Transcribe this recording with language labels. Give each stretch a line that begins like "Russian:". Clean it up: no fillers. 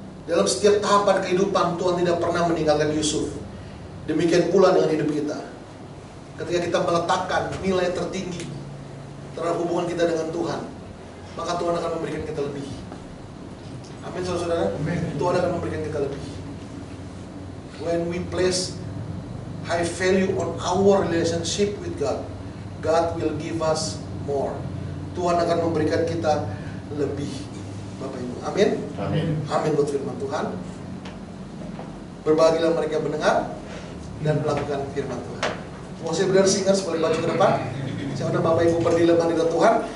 Indonesian: Dalam setiap tahapan kehidupan, Tuhan tidak pernah meninggalkan Yusuf. Demikian pula dengan hidup kita. Ketika kita meletakkan nilai tertinggi terhadap hubungan kita dengan Tuhan, maka Tuhan akan memberikan kita lebih. Amin, saudara-saudara. Tuhan akan memberikan kita lebih.
English: When we place high value on our relationship with God, God will give us more.
Indonesian: Tuhan akan memberikan kita lebih, Bapak Ibu. Amin. Amin. Amin buat firman Tuhan. Berbahagialah mereka mendengar dan melakukan firman Tuhan. Mau saya benar singkat sebelum baju ke depan. Saya undang Bapak Ibu berdiri dalam hadirat Tuhan.